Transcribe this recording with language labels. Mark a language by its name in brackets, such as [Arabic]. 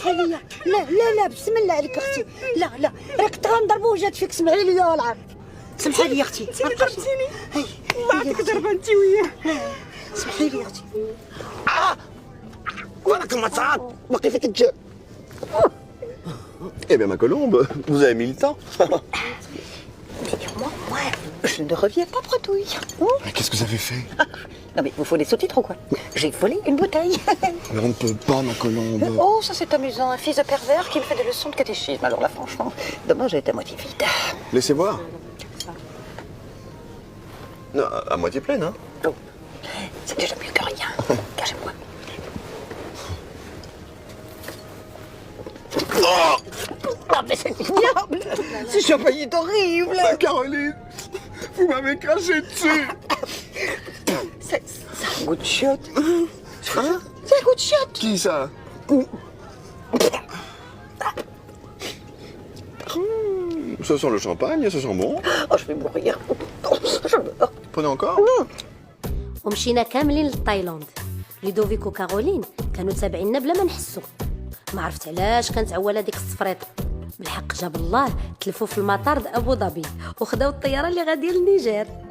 [Arabic] ليا. لا بسم الله عليك اختي. لا راك غنضربو وجات فيك. سمعي لي يا العار. سمحي لي اختي. انتي ضربتيني. الله يعطيك ضربه انتي وياه. سمحي لي اختي. وراك المصعد باقي فيك الجاب. [French] Eh bien, ma colombe, vous avez mis le temps. Moi, je ne reviens pas bredouille. Mais qu'est-ce que vous avez fait? Non mais vous faut des sous-titres ou quoi? J'ai volé une bouteille. Mais on ne peut pas, ma colombe. Oh, ça c'est amusant. Un fils de pervers qui me fait des leçons de catéchisme. Alors là, franchement, dommage, elle est à moitié vide. Laissez voir. Non, à moitié pleine, hein. Oh, c'est déjà mieux que rien. Cachez-moi. Non mais c'est ignoble. Ce champagne est horrible. Ah, Caroline, vous m'avez craché dessus. C'est un goût de chiotte. Hein? C'est un goût de chiotte. Qui ça? Ça sent le champagne, ça sent bon. Oh, je vais mourir. Je meurs. Prenez encore? [Arabic] ومشينا كاملين لتايلاند. لودوفيك وكارولين كانوا تابعيننا بلا ما نحسوا. ما عرفت علاش كانت عواله ديك الصفريطه. بالحق جاب الله تلفوا في المطار ابو ظبي وخداو الطياره اللي غاديه للنيجر.